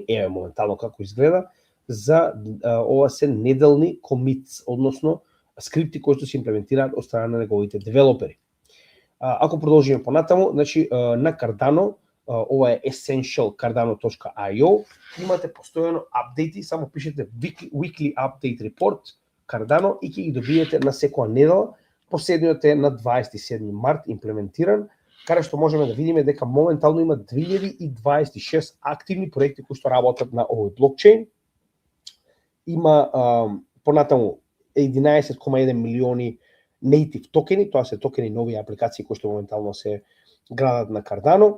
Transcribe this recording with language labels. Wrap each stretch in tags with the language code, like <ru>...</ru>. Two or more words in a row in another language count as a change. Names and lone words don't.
<mk>Еве моментално како изгледа, за ова се неделни комитс, односно скрипти кои што се имплементираат од страна на неговите девелопери. Ако продолжиме понатаму, значи на Cardano, ова е essentialcardano.io, имате постојано апдејти, само пишете</mk> <en>weekly update report</en> <mk>Cardano и ќе ги добиете на секоја недела. Последниот е на 27 март имплементиран, каде што можеме да видиме дека моментално има 2026 активни проекти кои што работат на овој блокчейн. Има понатаму 11,1 милиони native токени, тоа се токени нови апликации кои што моментално се градат на Cardano.</mk>